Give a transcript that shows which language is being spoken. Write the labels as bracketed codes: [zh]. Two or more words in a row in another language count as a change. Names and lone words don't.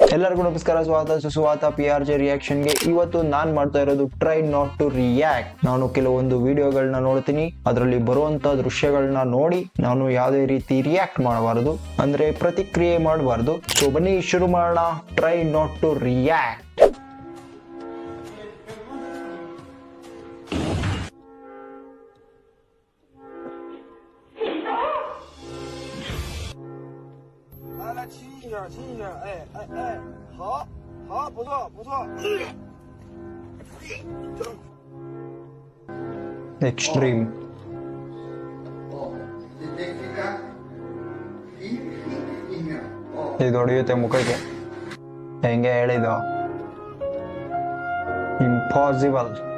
[kn] ಎಲ್ಲರಿಗೂ ನಮಸ್ಕಾರ, ಸ್ವಾಗತ ಸುಸ್ವಾಗತ PRJ ರಿಯಾಕ್ಷನ್ಗೆ. ಇವತ್ತು ನಾನ್ ಮಾಡ್ತಾ ಇರೋದು [en] try not to react. [kn] ನಾನು ಕೆಲವೊಂದು ವಿಡಿಯೋಗಳನ್ನ ನೋಡ್ತೀನಿ, ಅದರಲ್ಲಿ ಬರುವಂತ ದೃಶ್ಯಗಳನ್ನ ನೋಡಿ ನಾನು ಯಾವುದೇ ರೀತಿ ರಿಯಾಕ್ಟ್ ಮಾಡಬಾರದು, ಅಂದ್ರೆ ಪ್ರತಿಕ್ರಿಯೆ ಮಾಡಬಾರದು. ಸೊ ಬನ್ನಿ ಶುರು ಮಾಡೋಣ. [en] try not to react. [zh] 来亲一下，亲一下，哎，好，不错。 [kn] ಎಕ್ಸ್ಟ್ರೀಮ್ ಇದು ಹೊಡೆಯುತ್ತೆ ಮುಖಕ್ಕೆ. ಹೆಂಗೆ ಹೇಳಿದ್ದು? ಇಂಪಾಸಿಬಲ್.